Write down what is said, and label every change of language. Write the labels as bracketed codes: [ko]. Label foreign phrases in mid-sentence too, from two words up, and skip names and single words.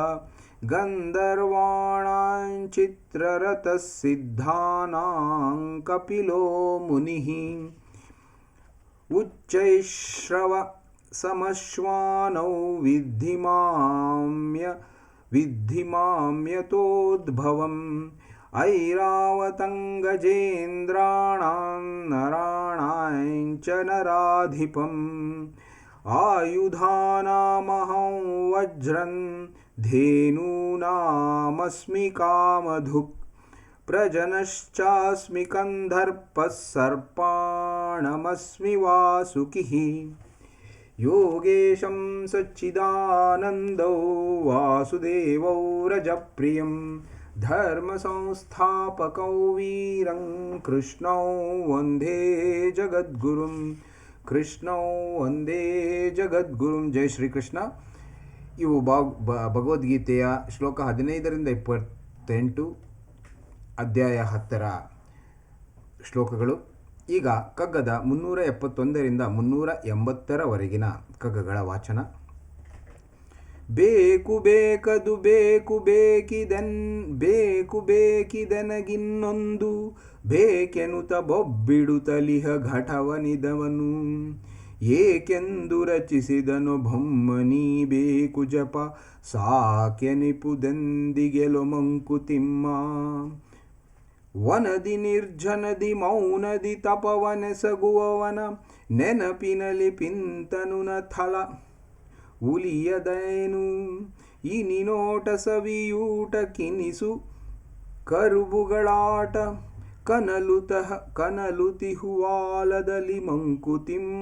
[sa] ಗಂಧರ್ವಾಣಾಂ ಚಿತ್ರರಥಃ ಸಿದ್ಧಾನಾಂ ಕಪಿಲೋ ಮುನಿಃ ಉಚ್ಚೈಶ್ರವ ಸಮಶ್ವಾನೌ ವಿದ್ಧಿ ಮಾಮ್ಯತೋದ್ಭವಂ ಐರಾವತಂ ಗಜೇಂದ್ರಾಣಾಂ ನರಾಣಾಂ ಚ ನರಾಧಿಪಂ ಆಯುಧಾನಾಮಹಂ ವಜ್ರಂ ಧೇನೂನಾಮಸ್ಮಿ ಕಾಮಧುಕ್ ಪ್ರಜನಶ್ಚಾಸ್ಮಿ ಕಂದರ್ಪಃ ಸರ್ಪಾಣಮಸ್ಮಿ ವಾಸುಕಿಃ ಯೋಗೇಶಂ ಸಚ್ಚಿದಾನಂದೋ ವಾಸುದೇವೋ ರಜಪ್ರಿಯಂ ಧರ್ಮ ಸಂಸ್ಥಾಪಕೌ ವೀರಂ ಕೃಷ್ಣೌ ವಂದೇ ಜಗದ್ಗುರುಂ ಕೃಷ್ಣೋ ವಂದೇ ಜಗದ್ಗುರುಂ. [kn] ಜೈ ಶ್ರೀಕೃಷ್ಣ. ಇವು ಭಗವದ್ಗೀತೆಯ ಶ್ಲೋಕ 15-28 ಅಧ್ಯಾಯ 10 ಶ್ಲೋಕಗಳು. ಈಗ ಕಗ್ಗದ 371-380 ಕಗ್ಗಗಳ ವಾಚನ. ಬೇಕು ಬೇಕದು ಬೇಕು ಬೇಕಿದೆನಗಿನ್ನೊಂದು ಬೇಕೆನುತ ಬೊಬ್ಬಿಡುತ್ತಲಿಹ ಘಟವನಿದವನು ಏಕೆಂದು ರಚಿಸಿದನು ಬ್ರಹ್ಮನೀ ಬೇಕು ಜಪ ಸಾಕೆನಿಪುದೆಂದಿಗೆಲೊ ಮಂಕುತಿಮ್ಮ. ವನದಿ ನಿರ್ಜನದಿ ಮೌನದಿ ತಪವನೆಸಗುವವನ ನೆನಪಿನಲಿ ಪಿಂತನುನ ಥಲ ಉಲಿಯದೇನು ಇನಿನೋಟ ಸವಿಯೂಟ ಕಿನಿಸು ಕರುಬುಗಳಾಟ ಕನಲುತಿಹುವಾಲದಲ್ಲಿ ಮಂಕುತಿಮ್ಮ.